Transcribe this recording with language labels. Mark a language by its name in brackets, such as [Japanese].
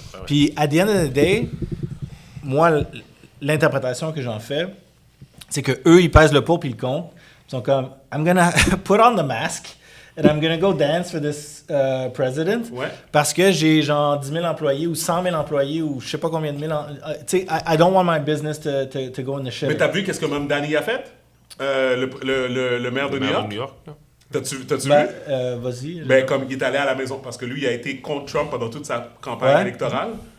[French] Puis [English] at the end of the day, [French] moi, l'interprétation que j'en fais, c'est que eux ils pèsent le pour puis le contre. Ils sont comme, [English] I'm gonna put on the mask and I'm gonna go dance for this president [French] parce que j'ai genre 10 000 employés ou 100 000 employés ou je sais pas combien de mille. Tu sais, [English] I don't want my business to go in the shit. [French] Mais t'as vu qu'est-ce que Mme Danny a fait? Le maire de New York? T'as-tu Vas-y. vu? Comme il est allé à la maison, parce que lui, il a été contre Trump pendant toute sa campagne électorale.